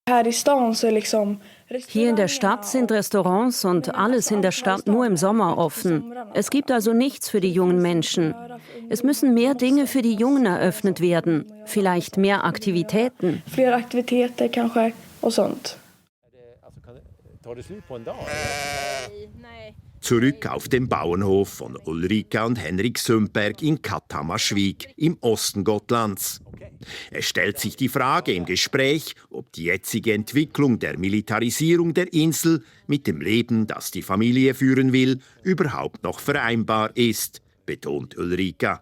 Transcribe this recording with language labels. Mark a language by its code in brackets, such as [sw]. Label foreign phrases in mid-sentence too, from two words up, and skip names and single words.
[de] Hier in der Stadt sind Restaurants und alles in der Stadt nur im Sommer offen. Es gibt also nichts für die jungen Menschen. Es müssen mehr Dinge für die Jungen eröffnet werden. Vielleicht mehr Aktivitäten. [sv] Fler aktiviteter kanske och sånt. [de] Zurück auf dem Bauernhof von Ulrika und Henrik Sundberg in Katthammarschwig im Osten Gotlands. Es stellt sich die Frage im Gespräch, ob die jetzige Entwicklung der Militarisierung der Insel mit dem Leben, das die Familie führen will, überhaupt noch vereinbar ist, betont Ulrika.